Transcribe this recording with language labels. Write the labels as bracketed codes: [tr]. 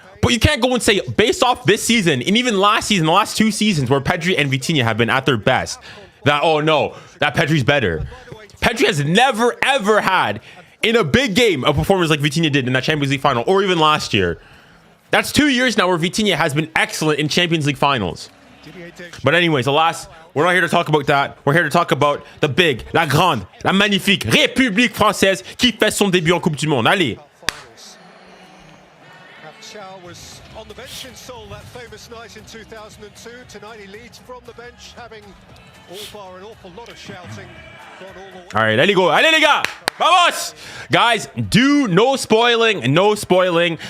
[en] But you can't go and say, based off this season, and even last season, the last 2 seasons where Pedri and Vitinha have been at their best, that, oh no, that Pedri's better. Pedri has never, ever had, in a big game, a performance like Vitinha did in that Champions League final, or even last year. That's 2 years now where Vitinha has been excellent in Champions League finals. But anyways, alas, we're not here to talk about that. We're here to talk about the big, [fr] la grande, la magnifique République française qui fait son début en Coupe du Monde. Allez. [en] Was on the bench in Seoul that famous night in 2002. Tonight he leads from the bench, having all bar an awful lot of shouting. All right, allez go. [fr] Allez les gars. [en] Vamos. Guys, no spoiling.